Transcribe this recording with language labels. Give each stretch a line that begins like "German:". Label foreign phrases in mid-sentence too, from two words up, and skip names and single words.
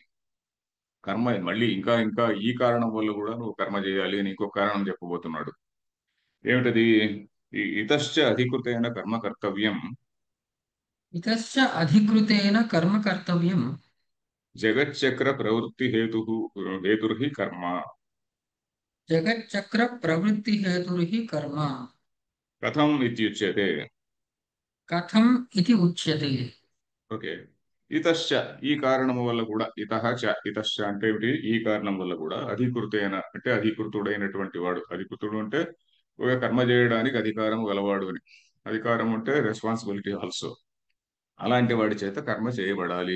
Telugu: కర్మ మళ్ళీ ఇంకా ఇంకా ఈ కారణం వల్ల కూడా నువ్వు కర్మ చేయాలి అని ఇంకో కారణం చెప్పబోతున్నాడు.
Sanskrit: ఏమిటది? ఇతశ్చ అధికృతైన కర్మ కర్తవ్యం ఇతశ్చ అధికృతేన కర్మ కర్తవ్యం జగచ్చక్ర ప్రవృత్తి హేతుర్హి కర్మ. जगच्चक्रप्रवृत्तिहेतुर्हि कर्म। కథం ఇత్యుచ్యతే. कथम् इति उच्यते।
Telugu: ఓకే. ఇతశ్చ, ఈ కారణము వల్ల కూడా,
Sanskrit: ఇతః చ,
Telugu: ఇతశ్చ అంటే ఏమిటి? ఈ కారణం వల్ల కూడా అధికృతైన అంటే అధికృతుడైనటువంటి వాడు. అధికృతుడు అంటే ఒక కర్మ చేయడానికి అధికారం గలవాడు అని. అధికారం అంటే
English: responsibility also.
Telugu: అలాంటి వాడి చేత కర్మ చేయబడాలి.